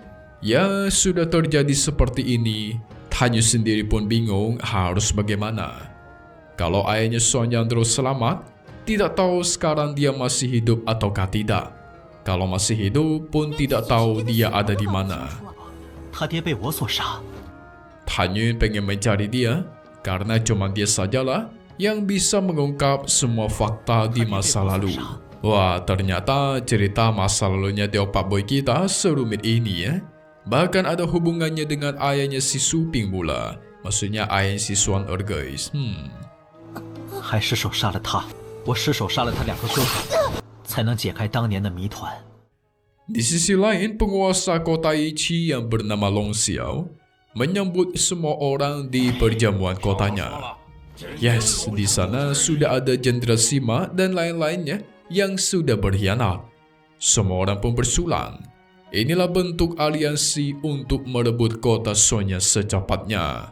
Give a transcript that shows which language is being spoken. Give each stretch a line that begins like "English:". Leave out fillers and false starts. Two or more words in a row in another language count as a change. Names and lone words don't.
Indonesian: Ya, sudah terjadi seperti ini, Tan Yun sendiri pun bingung harus bagaimana. Kalau ayahnya Son Yandro selamat, tidak tahu sekarang dia masih hidup ataukah tidak. Kalau masih hidup pun tidak tahu dia ada di mana.
Chinese: 他爹被我所杀，
Indonesian: Tan Yun pengen mencari dia karena cuma dia sajalah yang bisa mengungkap semua fakta di masa lalu. Wah, ternyata cerita masa lalunya Deopak Boy kita serumit ini ya. Bahkan ada hubungannya dengan ayahnya si Suping pula. Maksudnya ayah si Xuan guys.
Chinese: 还失手杀了他，我失手杀了他两个哥哥，才能解开当年的谜团。
Indonesian: Di sisi lain, penguasa kota Ichi yang bernama Long Xiao menyambut semua orang di perjamuan kotanya. Yes, di sana sudah ada Jenderal Sima dan lain-lainnya yang sudah berkhianat. Semua orang pun bersulang. Inilah bentuk aliansi untuk merebut kota Sonya secepatnya.